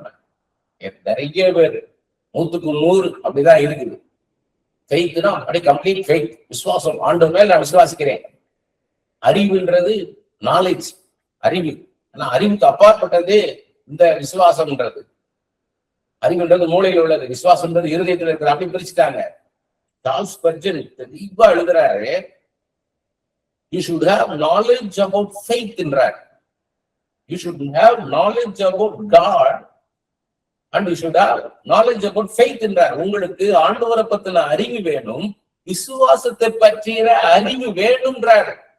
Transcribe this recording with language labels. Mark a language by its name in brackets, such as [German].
[Tamil] நம்ம நிறைய பேர் 100க்கு 100 அப்படிதான் இருக்குது. ஃபெய்த்னா அப்படியே கம்ப்ளீட் ஃபெய்த், விசுவாசம், ஆண்டவர் மேல நான் விசுவாசிக்கிறேன். அறிவுன்றது நாலேஜ், அறிவு. ஆனா அறிவுக்கு அப்பாற்பட்டது இந்த விசுவாசம்ன்றது. அறிவுன்றது மூளையில் உள்ளது, விசுவாசம்ன்றது இருதயத்தில் இருக்கிறது. அப்படி பிரிச்சுட்டாங்க. சார்ல்ஸ் ஸ்பர்ஜன் தெளிவா எழுதுறாரு, [English] you should have knowledge about faith [Tamil] என்றார். [English] You should have knowledge about God and you should have knowledge about faith [Tamil] என்றார். உங்களுக்கு ஆண்டவரை பத்தின அறிவு வேணும், விசுவாசத்தை பற்றிய அறிவு வேணும்ன்றார்.